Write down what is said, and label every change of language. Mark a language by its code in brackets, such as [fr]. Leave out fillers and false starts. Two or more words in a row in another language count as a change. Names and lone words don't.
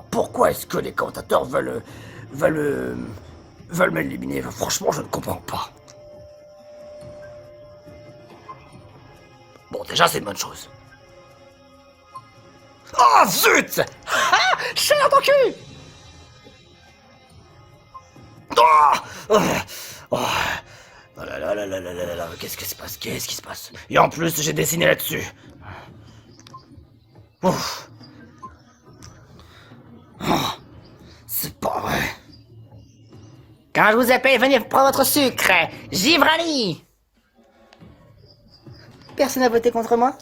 [fr] Pourquoi est-ce que les commentateurs veulent m'éliminer? Franchement, je ne comprends pas. Bon, déjà, c'est une bonne chose. Oh, zut! Chien dans ton cul. Oh là là là là là là là, qu'est-ce qui se passe? Qu'est-ce qui se passe? Et en plus, j'ai dessiné là-dessus. Ouf. C'est pas vrai. Quand je vous appelle, venez prendre votre sucre. Givrani. Personne n'a voté contre moi?